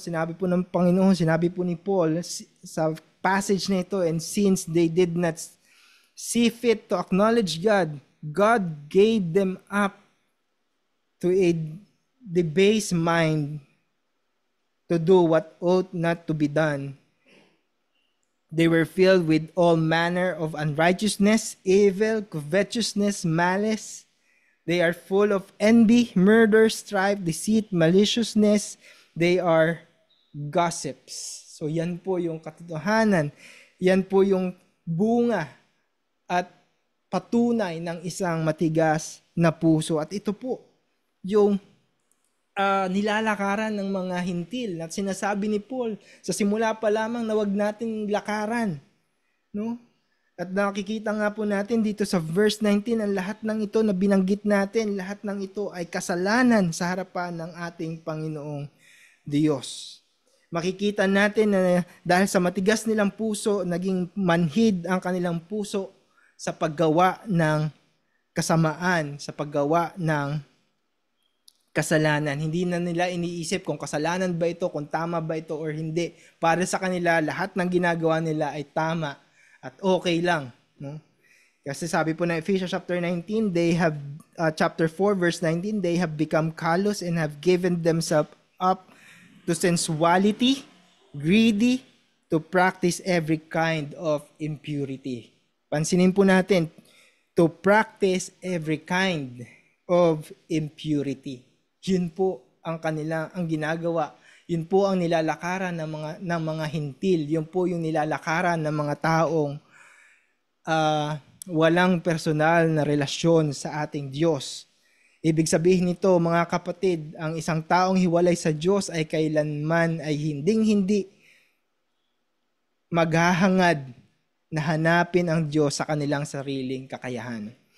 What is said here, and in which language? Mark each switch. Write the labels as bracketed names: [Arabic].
[Filipino] Sinabi po ng Panginoon, sinabi po ni Paul sa passage na ito, [English] and since they did not see fit to acknowledge God, God gave them up to a debased mind to do what ought not to be done. They were filled with all manner of unrighteousness, evil, covetousness, malice. They are full of envy, murder, strife, deceit, maliciousness. They are gossips. [Filipino] So yan po yung katotohanan. Yan po yung bunga at patunay ng isang matigas na puso. At ito po yung nilalakaran ng mga hintil. At sinasabi ni Paul, sa simula pa lamang na wag natin lakaran. No? At nakikita nga po natin dito sa verse 19, ang lahat ng ito na binanggit natin, lahat ng ito ay kasalanan sa harapan ng ating Panginoong Diyos. Makikita natin na dahil sa matigas nilang puso, naging manhid ang kanilang puso sa paggawa ng kasamaan, sa paggawa ng kasalanan. Hindi na nila iniisip kung kasalanan ba ito, kung tama ba ito or hindi. Para sa kanila, lahat ng ginagawa nila ay tama at okay lang. No? Kasi sabi po na [English] Ephesians chapter 19, they have, chapter 4 verse 19, they have become callous and have given themselves up to sensuality, greedy, to practice every kind of impurity. [Filipino] Pansinin po natin, [English] to practice every kind of impurity. [Filipino] Yun po ang ginagawa. Yun po ang nilalakaran ng mga hintil. Yun po yung nilalakaran ng mga taong walang personal na relasyon sa ating Diyos. Ibig sabihin nito, mga kapatid, ang isang taong hiwalay sa Diyos ay kailanman ay hinding-hindi maghahangad na hanapin ang Diyos sa kanilang sariling kakayahan.